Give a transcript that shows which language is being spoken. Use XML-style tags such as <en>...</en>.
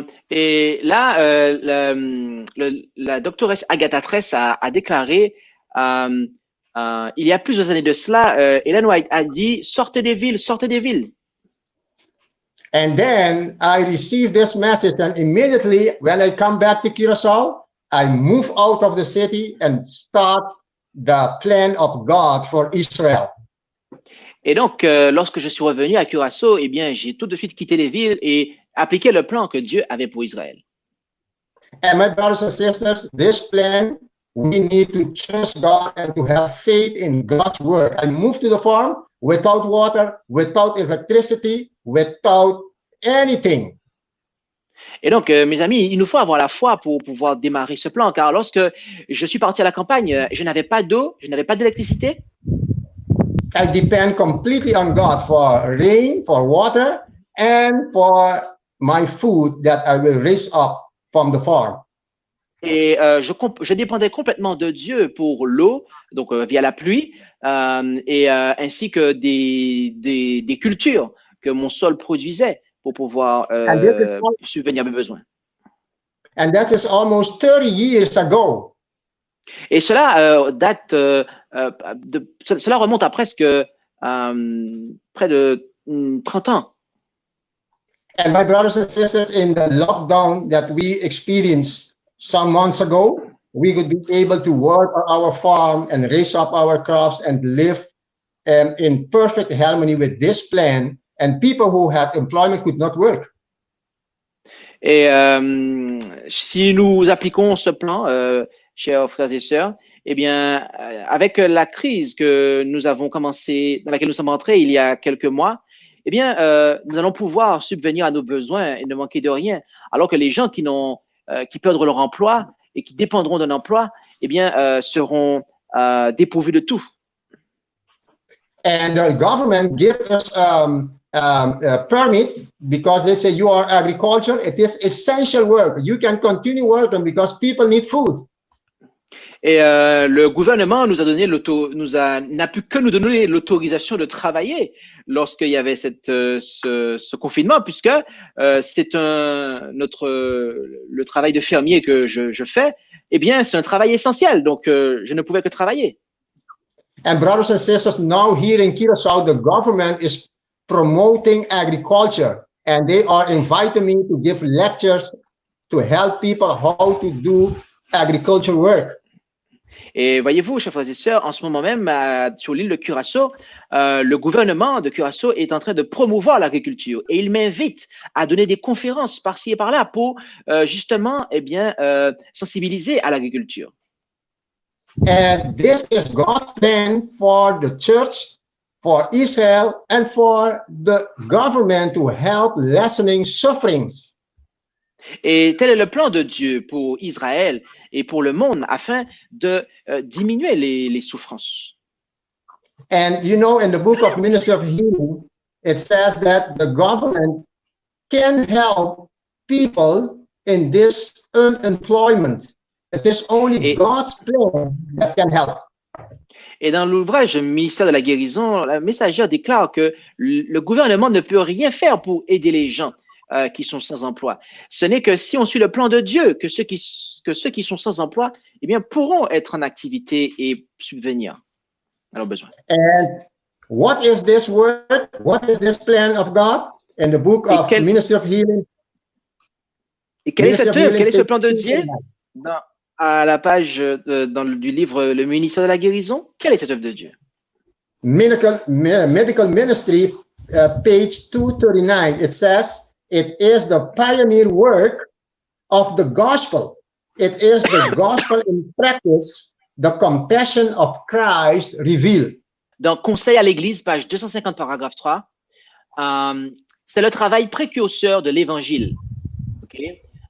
<fr>Et là, la doctoresse Agatha Tresh a déclaré, il y a plusieurs années de cela, Ellen White a dit, sortez des villes, sortez des villes.</fr> <en>And then I received this message, and immediately when I come back to Curacao, I move out of the city and start the plan of God for Israel.</en> <fr>Et donc, lorsque je suis revenu à Curaçao, eh bien, j'ai tout de suite quitté les villes et appliqué le plan que Dieu avait pour Israël.</fr> <en>And my brothers and sisters, this plan, we need to trust God and to have faith in God's word. I moved to the farm without water, without electricity, without anything.</en> <fr>Et donc, mes amis, il nous faut avoir la foi pour pouvoir démarrer ce plan, car lorsque je suis parti à la campagne, je n'avais pas d'eau, je n'avais pas d'électricité.</fr> <en>I depend completely on God for rain, for water, and for my food that I will raise up from the farm.</en> <fr>Et je dépendais complètement de Dieu pour l'eau, donc via la pluie, et ainsi que des cultures que mon sol produisait pour pouvoir subvenir à mes besoins.</fr> <en>And that is almost 30 years ago.</en> <fr>Et cela cela remonte à presque près de 30 ans.</fr> <en>And my brothers and sisters, in the lockdown that we experienced some months ago, we would be able to work on our farm and raise up our crops and live in perfect harmony with this plan. And people who had employment could not work.</en> <fr>Et si nous appliquons ce plan, chers frères et sœurs, eh bien, avec la crise que nous avons commencé, dans laquelle nous sommes entrés il y a quelques mois, eh bien, nous allons pouvoir subvenir à nos besoins et ne manquer de rien, alors que les gens qui perdront leur emploi et qui dépendront d'un emploi, eh bien, seront dépourvus de tout.</fr> <en>And the government gives us a permit because they say you are agriculture. It is essential work. You can continue working because people need food.</en> <fr>Et le gouvernement nous a donné n'a pu que nous donner l'autorisation de travailler lorsqu'il y avait ce confinement, puisque c'est le travail de fermier que je fais. Eh bien, c'est un travail essentiel, donc je ne pouvais que travailler.</fr> <en>And brothers and sisters, now here in Curaçao, the government is promoting agriculture, and they are inviting me to give lectures to help people how to do agriculture work.</en> <fr>Et voyez-vous, chers frères et sœurs, en ce moment même, sur l'île de Curaçao, le gouvernement de Curaçao est en train de promouvoir l'agriculture et il m'invite à donner des conférences par-ci et par-là pour justement, sensibiliser à l'agriculture.</fr> <en>And this is God's plan for the church, for Israel, and for the government to help lessening sufferings.</en> <fr>Et tel est le plan de Dieu pour Israël et pour le monde afin de diminuer les souffrances.</fr> <en>And you know, in the book of Ministry of Healing, it says that the government can help people in this unemployment. It is only God's plan that can help.</en> <fr>Et dans l'ouvrage Ministère de la guérison, la messagère déclare que le gouvernement ne peut rien faire pour aider les gens qui sont sans emploi. Ce n'est que si on suit le plan de Dieu que ceux qui sont sans emploi, eh bien, pourront être en activité et subvenir à leurs besoins.</fr> <en>And what is this word? What is this plan of God? In the book of Ministry of Healing.</en> <fr>Et quelle est cette œuvre? Quel est ce plan de Dieu? À la page du livre Le Ministère de la guérison, quelle est cette œuvre de Dieu?</fr> <en>Medical Ministry, page 239, it says, it is the pioneer work of the gospel. It is the gospel in practice, the compassion of Christ revealed.</en> <fr>Dans Conseil à l'Église, page 250, paragraphe 3, c'est le travail précurseur de l'Évangile. Okay?</fr>